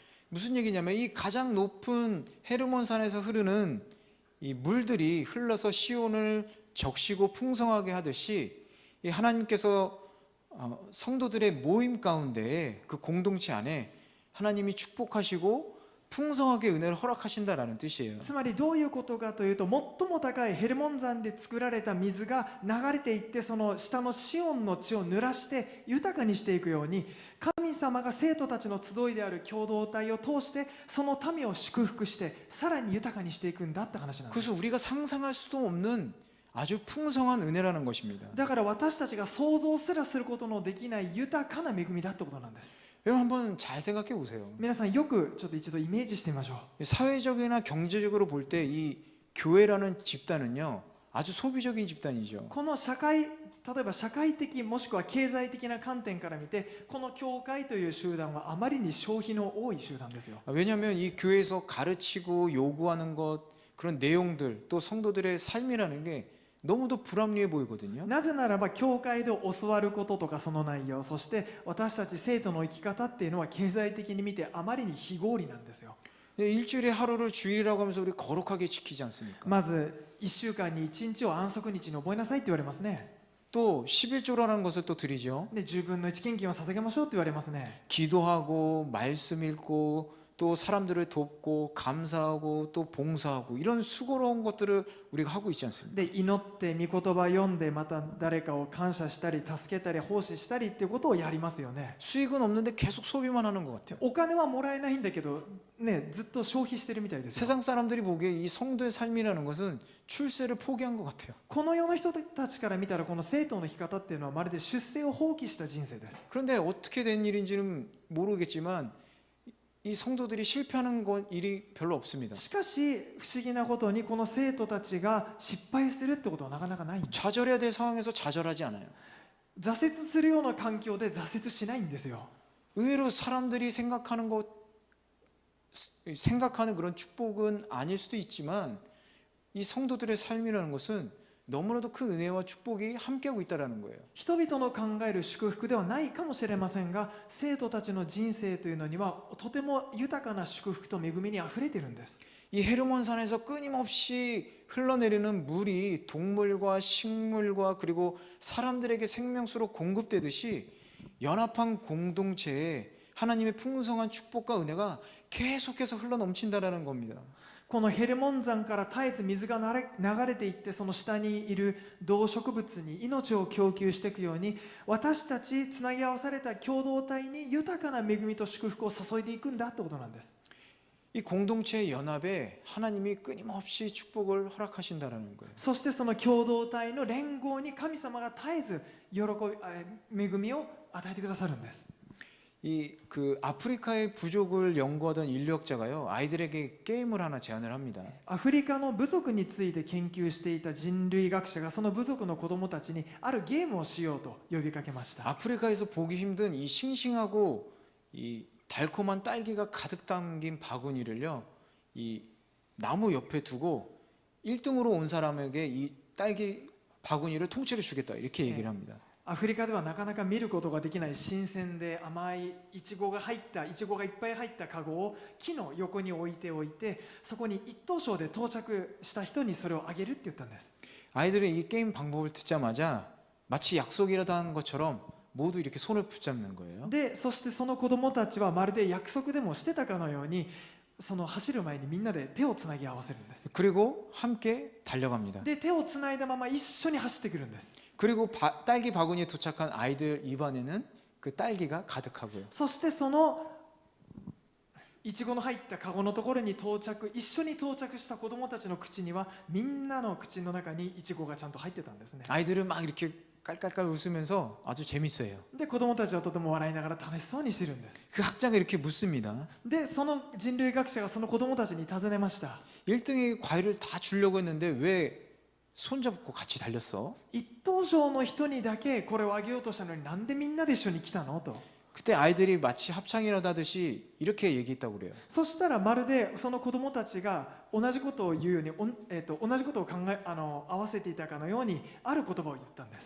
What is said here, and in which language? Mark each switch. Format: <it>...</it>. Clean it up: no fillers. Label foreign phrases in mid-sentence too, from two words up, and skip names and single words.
<ko>무슨 얘기냐면 이 가장 높은 헤르몬 산에서 흐르는 이 물들이 흘러서 시온을 적시고 풍성하게 하듯이 이 하나님께서 성도들의 모임 가운데 그 공동체 안에 하나님이 축복하시고 풍성하게 은혜를 허락하신다라는 뜻이에요.</ko> <ja>つまりどういうことかというと、最も高いヘルモン山で作られた水が流れていって、その下のシオンの地を濡らして豊かにしていくように、神様が生徒たちの集いである共同体を通してその民を祝福してさらに豊かにしていくんだって話なんです。</ja> <ko>그래서 우리가 상상할 수도 없는 아주 풍성한 은혜라는 것입니다.</ko> <ja>だから私たちが想像すらすることのできない豊かな恵みだってことなんです。</ja> <ko>여러분 한번 잘 생각해 보세요.</ko> <ja>皆さん、よくちょっと一度イメージしてみましょう。</ja> <ko>사회적이나 경제적으로 볼 때 이 교회라는 집단은요 아주 소비적인 집단이죠.</ko> <ja>この社会例えば社会的もしくは経済的な観点から見てこの教会という集団はあまりに消費の多い集団ですよ。</ja> <ko>왜냐하면 이 교회에서 가르치고 요구하는 것 그런 내용들 또 성도들의 삶이라는 게 너무도 불합리해 보이거든요.</ko> <ja>なぜならば教会で教わることとかその内容、そして私たち生徒の生き方っていうのは経済的に見てあまりに非合理なんですよ。</ja> <ko>일주일에 하루를 주일이라고 하면서 우리 거룩하게 지키지 않습니까?</ko> <ja>まず1週間に1日を安息日に覚えなさいって言われますね。</ja> <ko>또 11조라는 것을 또 드리죠.</ko> <ja>で10分の1献金を捧げましょうって言われますね。</ja> <ko>기도하고 말씀 읽고 또 사람들을 돕고 감사하고 또 봉사하고 이런 수고로운 것들을 우리가 하고 있지 않습니까?</ko> <ja>で祈って御言葉読んでまた誰かを感謝したり助けたり奉仕したりっていうことをやりますよね。</ja> <ko>수익은 없는데 계속 소비만 하는 것 같아요.</ko> <ja>お金はもらえないんだけどね、ずっと消費してるみたいですよ。</ja> <ko>세상 사람들이 보기에 이 성도의 삶이라는 것은 출세를 포기한 것 같아요.</ko> <ja>この世の人たちから見たらこの生徒の生き方っていうのはまるで出世を放棄した人生です。</ja> <ko>그런데 어떻게 된 일인지는 모르겠지만 이 성도들이 실패하는 건 일이 별로 없습니다.</ko> <ja>しかし不思議なことにこの生徒たちが失敗するってことはなかなかないんです。</ja> <ko>좌절해야 될 상황에서 좌절하지 않아요.</ko> <ja>挫折するような環境で挫折しないんですよ。</ja> <ko>의외로 사람들이 생각하는 그런 축복은 아닐 수도 있지만 이 성도들의 삶이라는 것은 너무나도 큰 은혜와 축복이 함께하고 있다는 거예요.</ko> <ja>人々の考える祝福ではないかもしれませんが、生徒たちの人生というのにはとても豊かな祝福と恵みにあふれているんです。</ja> <ko>이 헤르몬산에서 끊임없이 흘러내리는 물이 동물과 식물과 그리고 사람들에게 생명수로 공급되듯이 연합한 공동체에 하나님의 풍성한 축복과 은혜가 계속해서 흘러넘친다라는 겁니다.</ko> <ja>このヘルモン山から絶えず水が流れていってその下にいる動植物に命を供給していくように私たちつなぎ合わされた共同体に豊かな恵みと祝福を注いでいくんだってことなんです。</ja> <ko>이 공동체의 연합에 하나님이 끊임없이 축복을 허락하신다라는 거예요.</ko> <ja>そしてその共同体の連合に神様が絶えず恵みを与えてくださるんです。</ja> <ko>이 그 아프리카의 부족을 연구하던 인류학자가요 아이들에게 게임을 하나 제안을 합니다.</ko> <ja>アフリカの部族について研究していた人類学者がその部族の子供たちにあるゲームをしようと呼びかけました。</ja> <ko>아프리카에서 보기 힘든 이 싱싱하고 이 달콤한 딸기가 가득 담긴 바구니를요 이 나무 옆에 두고 1등으로 온 사람에게 이 딸기 바구니를 통째로 주겠다 이렇게 얘기를 합니다.</ko> <ja>アフリカではなかなか見ることができない新鮮で甘いイチゴがいっぱい入ったカゴを木の横に置いてそこに一等賞で到着した人にそれをあげるって言ったんです。</ja> <ko>아이들은 이 게임 방법을 듣자마자 마치 약속이라도 한 것처럼 모두 이렇게 손을 붙잡는 거예요.</ko> <ja>でそしてその子供たちはまるで約束でもしてたかのようにその走る前にみんなで手をつなぎ合わせるんです。</ja> <ko>그리고 함께 달려갑니다.</ko> <ja>で手をつないだまま一緒に走ってくるんです。</ja> <ko>그리고 딸기 바구니에 도착한 아이들 입안에는 그 딸기가 가득하고요.</ko> <ja>そしてそのいちごの入ったカゴのところに一緒に到着した子供たちの口にはみんなの口の中にいちごがちゃんと入ってたんですね。</ja> <ko>아이들은 막 이렇게 깔깔깔 웃으면서 아주 재밌어요.</ko> <ja>で子供たちはとても笑いながら楽しそうにしてるんです。</ja> <ko>그 학자가 이렇게 묻습니다.</ko> <ja>でその人類学者がその子供たちに尋ねました。</ja> <ko>1등이 과일을 다 주려고 했는데 왜 손잡고 같이 달렸어?</ko> <ja>一等賞の人にだけこれをあげようとしたのになんでみんなで一緒に来たのと。</ja> <ko>그때 아이들이 마치 합창이라도 하듯이 이렇게 얘기했다고 그래요.</ko> <ja>そしたらまるでその子供たちが同じことを言うように、同じことを合わせていたかのようにある言葉を言ったんです。</ja>